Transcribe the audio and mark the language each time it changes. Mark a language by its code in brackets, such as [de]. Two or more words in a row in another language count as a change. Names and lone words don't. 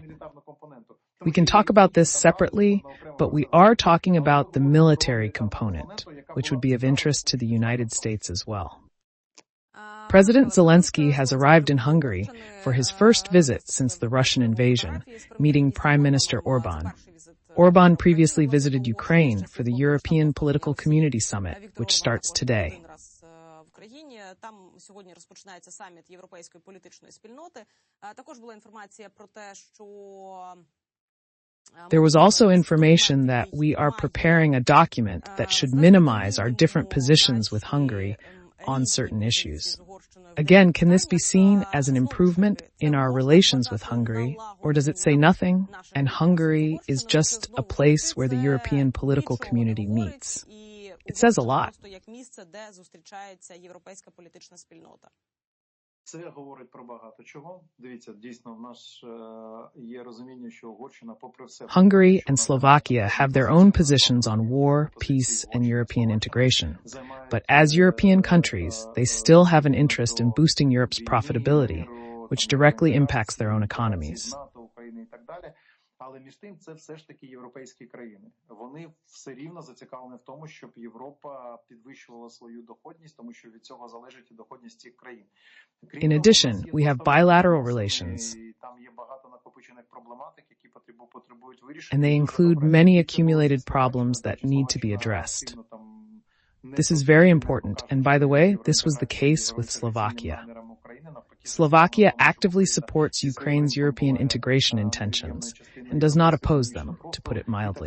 [en] We can talk about this separately, but we are talking about the military component, which would be of interest to the United States as well. President Zelenskyy has arrived in Hungary for his first visit since the Russian invasion, meeting Prime Minister Orban. Orban previously visited Ukraine for the European Political Community Summit, which starts today. [uk] Там сьогодні розпочинається саміт Європейської політичної спільноти. Також була інформація про те, що [en] There was also information that we are preparing a document that should minimize our different positions with Hungary on certain issues. Again, can this be seen as an improvement in our relations with Hungary, or does it say nothing, and Hungary is just a place where the European political community meets? It says a lot. [uk] Це говорить про багато чого. Дивіться, дійсно, в нас є розуміння, що Угорщина, попри все... [en] Hungary and Slovakia have their own positions on war, peace, and European integration. But as European countries, they still have an interest in boosting Europe's profitability, which directly impacts their own economies. [uk] Але між тим це все ж таки європейські країни. Вони все рівно зацікавлені в тому, щоб Європа підвищувала свою доходність, тому що від цього залежить і доходність цих країн. [en] In addition, we have bilateral relations. [uk] Там є багато накопичених проблематик, які потребують вирішення. [en] And they include many accumulated problems that need to be addressed. This is very important, and by the way, this was the case with Slovakia. Slovakia actively supports Ukraine's European integration intentions and does not oppose them, to put it mildly.